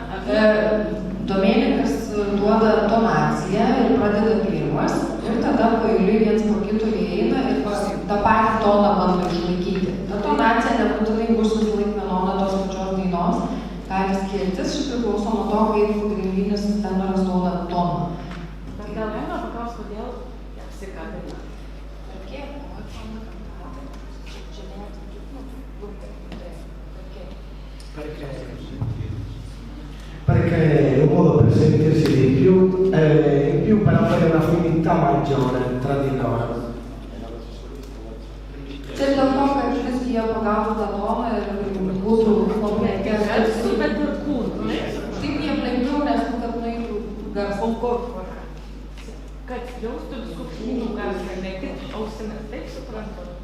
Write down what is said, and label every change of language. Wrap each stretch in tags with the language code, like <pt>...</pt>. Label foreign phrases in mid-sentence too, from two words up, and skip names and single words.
<lt>Domenikas duoda tonaciją ir pradeda pirmas, ir tada paeiliui viens po kito įeina ir tą patį toną bando išlaikyti. Ta tonacija nebūtinai bus visą laiką vienona tos pačios dainos, gali skirtis, šis priklauso nuo to, kaip pagrindinis tenoras duoda toną. Bet gal galima paklausti, kodėl apsikabina?</lt> <it>Perché è un modo per sentirsi di più e in più per avere un'affinità maggiore tra di loro.</it> <lt>Čia dėl to, kad visgi jie pagautų tą toną ir būtų labai Garsu, bet ir kūnu. Taip jiem lengviau, nes kad nueitų garsu. Kad jaustų visų kūnų garsą, ne tik ausimis, taip suprantu.</lt>